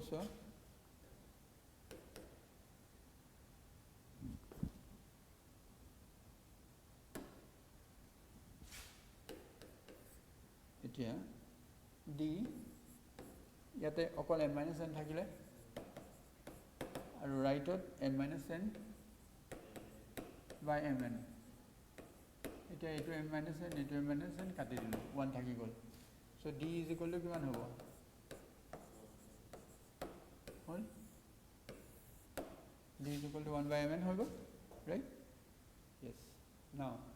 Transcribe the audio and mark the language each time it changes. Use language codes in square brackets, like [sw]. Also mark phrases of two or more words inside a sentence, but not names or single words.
[as] চোৱা এতিয়া d ইয়াতে অকল m minus n থাকিলে আৰু ৰাইটত m minus n by mn, এতিয়া এইটো m minus n এইটো m minus n কাটি দিলো, 1 থাকি গ'ল। [en] so d is equal to কিমান হ'ব? d is equal to 1 by mn [as] হৈ গ'ল, [en] right? Yes. Now